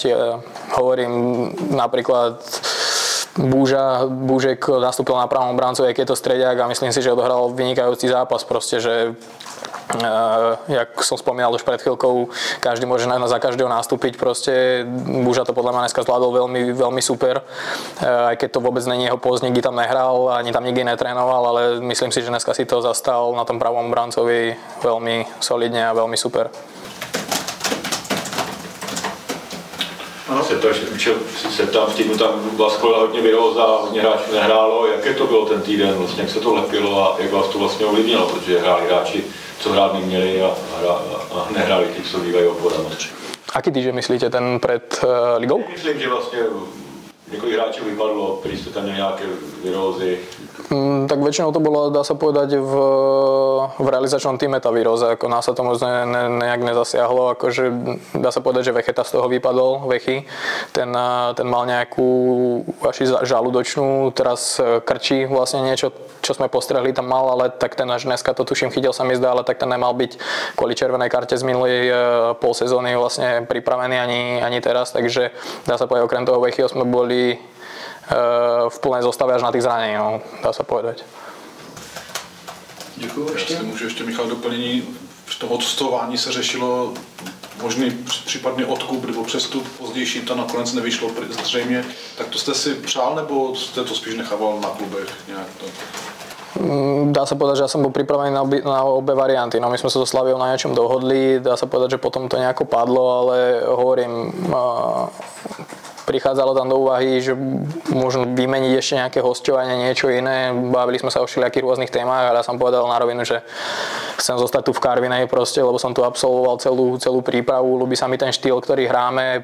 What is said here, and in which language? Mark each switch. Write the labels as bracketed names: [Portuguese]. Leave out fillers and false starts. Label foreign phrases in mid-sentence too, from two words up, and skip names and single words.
[Slovak] Hovorím napríklad Búžek nastúpil na pravom bráncu, jak je to strediak a myslím si, že odohral vynikajúci zápas, proste, že jak som spomínal už pred chvíľkou, každý môže za každého nastúpiť, proste Búža to podľa mňa dneska zvládol veľmi, veľmi super, aj keď to vôbec není jeho post, nikdy tam nehral, ani tam nikdy netrénoval, ale myslím si, že dneska si to zastal na tom pravom bráncovi veľmi solidne a veľmi super. [Czech] Se tam v týdnu tam byla skvělá hodně viróza, hodně hráčů nehrálo. Jaké to bylo ten týden, vlastně, jak se to lepilo a jak vás to vlastně ovlivnilo, protože hráli hráči, co hrát neměli a nehráli ti, co bývají oporadami. [Slovak] Aký týždeň myslíte, ten pred ligou? [Czech] Myslím, že vlastně několik hráčů vypadlo, kteří jste tam měli nějaké virózy. [Slovak] Tak väčšinou to bolo, dá sa povedať, v realizačnom týme tá výroza, ako nás sa to možno nejak nezasiahlo, akože dá sa povedať, že Vecheta z toho vypadol, Vechy, ten mal nejakú až žalúdočnú, teraz krčí vlastne niečo, čo sme postrehli tam mal, ale tak ten až dneska to tuším chytil sa mi zdá, ale tak ten nemal byť kvôli červenej karte z minulej pol sezóny vlastne pripravený ani teraz, takže dá sa povedať, okrem toho Vechyho sme boli v plné zostave až na tých zranení, no, dá sa povedať. [Czech] Děkuji. Jestli můžu ještě, Michal, doplnění. V tom odstování se řešilo možný případný odkup nebo přestup pozdější, to nakonec nevyšlo zřejmě. Tak to jste si přál, nebo jste to spíš nechával na klubech nějak to? [Slovak] Dá sa povedať, že ja som bol pripravený na obe varianty. No, my sme sa so Slaviou na niečom dohodli, dá sa povedať, že potom to nejako padlo, ale hovorím, prichádzalo tam do úvahy, že možno vymeniť ešte nejaké hosťovanie, niečo iné. Bavili sme sa o všelijakých rôznych témach, ale ja som povedal na rovinu, že chcem zostať tu v Karvinej proste, lebo som tu absolvoval celú prípravu, ľúbi sa mi ten štýl, ktorý hráme.